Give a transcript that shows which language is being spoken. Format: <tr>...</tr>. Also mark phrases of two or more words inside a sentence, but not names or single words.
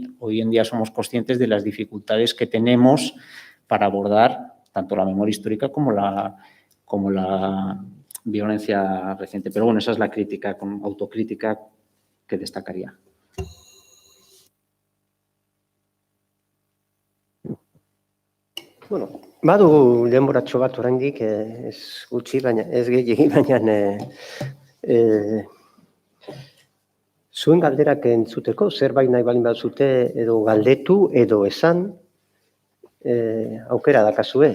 <es>Hoy en día somos conscientes de las dificultades que tenemos para abordar tanto la memoria histórica como la violencia reciente. Pero bueno, esa es la crítica, autocrítica que destacaría.</es> <eu>Bueno, badu denboratxo bat oraindik, ez gutxi, baina ez gehiegi, baina zuen galderak entzuteko, zerbait nahi balin bazute edo galdetu edo esan, aukera dakazue.</eu>